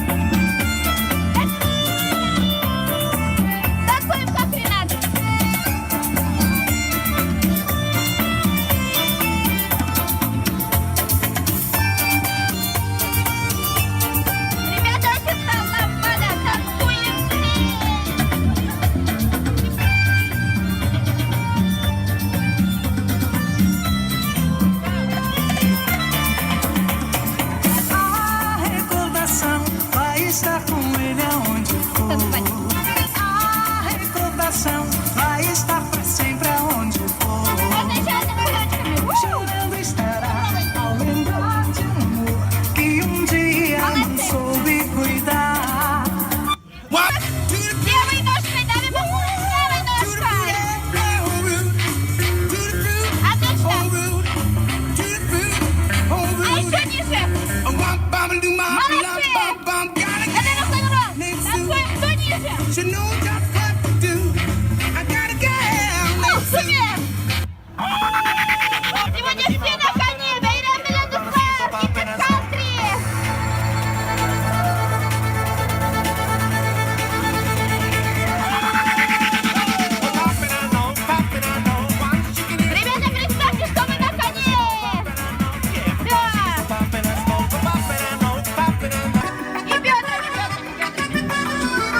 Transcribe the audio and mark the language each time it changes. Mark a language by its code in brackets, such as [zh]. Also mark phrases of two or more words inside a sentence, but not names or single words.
[ru] Танцуем, как Ренат. Ребята, это ламбада, танцуем [pt] A recordação vai estar com ele aonde for. A recordação vai estar pra sempre aonde for. Chorando estará ao lembrar de um amor que dia não soube cuidar. [ru] Левой ножкой давим правой ножкой. Отлично. А еще ниже. Молодцы. Это рок-н-ролл. Танцуем кто ниже. Супер. Сегодня все на коне. Бейрам Белендуслар. [en] Keep it country. [ru] Ребята, представьте, что мы на коне! Да! И бедрами, бедрами, бедрами.